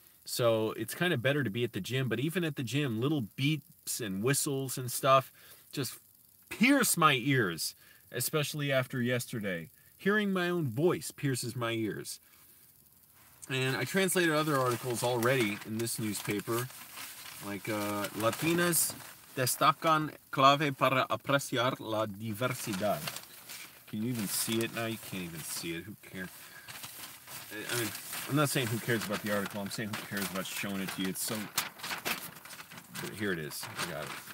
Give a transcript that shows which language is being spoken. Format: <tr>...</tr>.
<en>So it's kind of better to be at the gym, but even at the gym, little beeps and whistles and stuff just pierce my ears, especially after yesterday. Hearing my own voice pierces my ears. And I translated other articles already in this newspaper, like Latinas</en> <es>destacan clave para apreciar la diversidad.</es> <en>Can you even see it now? You can't even see it. Who cares? I mean, I'm not saying who cares about the article. I'm saying who cares about showing it to you. It's so... But here it is. I got it.</en>